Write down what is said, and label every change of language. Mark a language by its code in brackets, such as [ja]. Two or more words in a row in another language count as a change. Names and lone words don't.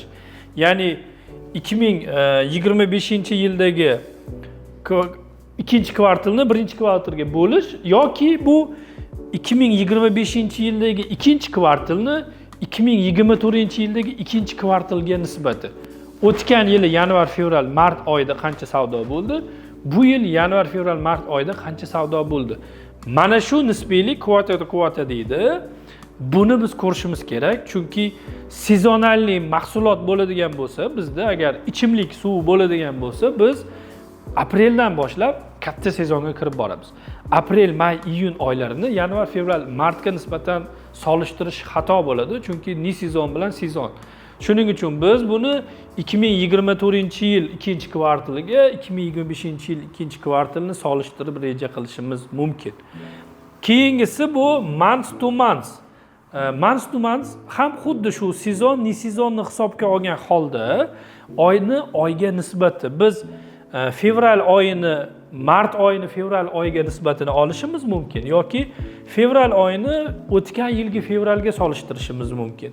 [uz] Ya'ni 2025-yildagi ikkinchi kvartalni birinchi kvartalga bo'lish yoki bu 2025-yildagi ikkinchi kvartalni 2024-yildagi ikkinchi kvartalga nisbati. O'tgan yili yanvar, fevral, mart oyida qancha savdo bo'ldi? Bu yil yanvar, fevral, mart oyida qancha savdo bo'ldi? Mana shu nisbiylik [en] quarter to quarter [uz] deydi. Buni biz ko'rishimiz kerak, chunki sezonalniy mahsulot bo'ladigan bo'lsa, bizda agar ichimlik suvi bo'ladigan bo'lsa, biz apreldan boshlab katta sezonga kirib boramiz. Aprel, may, iyun oylarini yanvar, fevral, martga nisbatan solishtirish xato bo'ladi, chunki [ru] не сезон [uz] bilan sezon. Shuning uchun biz buni 2024-yil ikkinchi kvartaliga 2025-yil ikkinchi kvartalini solishtirib reja qilishimiz mumkin. Keyingisi bu [en] month to month. Month to month [uz] ham xuddi shu sezon, [ru] не сезонни [uz] hisobga olgan holda oyni oyga nisbati. Biz fevral oyini mart oyini fevral oyiga nisbatini olishimiz mumkin yoki fevral oyini o'tgan yilgi fevralga solishtirishimiz mumkin.